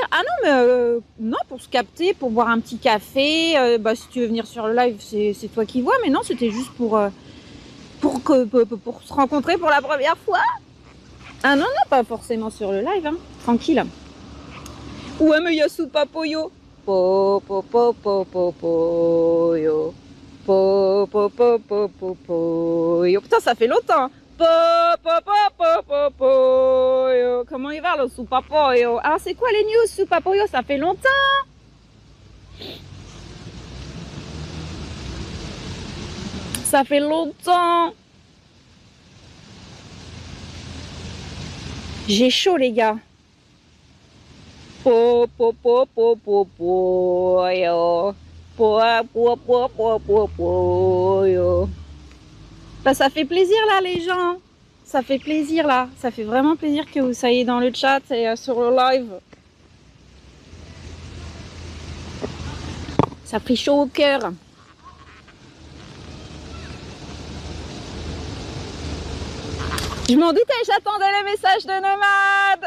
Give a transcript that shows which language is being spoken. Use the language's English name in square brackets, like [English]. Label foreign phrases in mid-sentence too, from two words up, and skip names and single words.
[French] Ah non, mais non, pour se capter, pour boire un petit café. Bah, si tu veux venir sur le live, c'est toi qui vois. Mais non, c'était juste pour se rencontrer pour la première fois. Ah non, non, pas forcément sur le live, hein. Tranquille. Ouais, mais il y a Soupa Pollo. Po, po, po, po, po, pollo. Po, po, po, po, po, pollo. Putain, ça fait longtemps. Po, po, po, po, po, pollo. Comment il va le Soupa Pollo? Alors, c'est quoi les news Soupa Pollo? Ça fait longtemps. Ça fait longtemps. J'ai chaud, les gars. Po, po, po, po, po, pollo. Po, po, po, po, po, pollo. Bah, ça fait plaisir, là, les gens. Ça fait plaisir, là. Ça fait vraiment plaisir que vous soyez dans le chat et sur le live. Ça fait chaud au cœur. Je m'en doutais, j'attendais le message de Nomade.